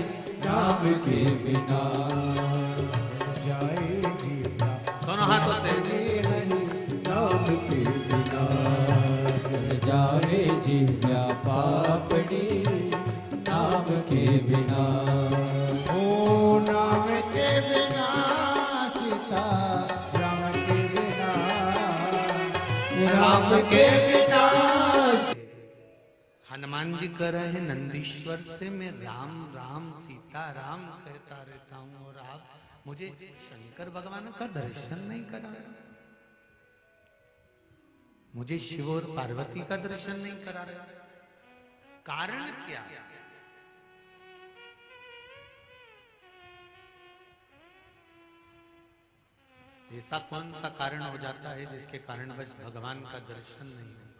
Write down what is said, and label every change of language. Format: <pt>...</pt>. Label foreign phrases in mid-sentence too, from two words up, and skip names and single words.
<hi>नाम के बिना, जाए जीवा दोनों हाथों से, हरि नाम के बिना, जाए जीवा पापड़ी नाम के बिना, ओ नाम के बिना, सीता राम के बिना, राम के बिना। हनुमान जी कह रहे हैं नंदीश्वर से मैं राम राम सीता राम कहता रहता हूं, और आप मुझे शंकर भगवान का दर्शन नहीं करा, मुझे शिव और पार्वती का दर्शन नहीं करा रहे। कारण क्या? ऐसा कौन सा कारण हो जाता है जिसके कारण बस भगवान का दर्शन नहीं होता?</hi>